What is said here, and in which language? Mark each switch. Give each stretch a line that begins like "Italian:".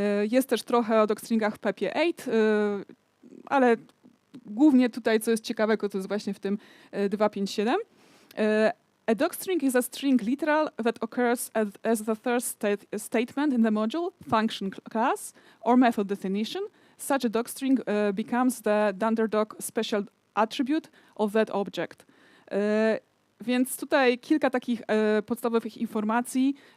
Polish: Jest też trochę o docstringach w PEPie 8, ale głównie tutaj, co jest ciekawego, to jest właśnie w tym 257.
English: A docstring is a string literal that occurs as the first statement in the module, function class, or method definition, such a docstring becomes the dunderdoc special attribute of that object.
Polish: Więc tutaj kilka takich podstawowych informacji.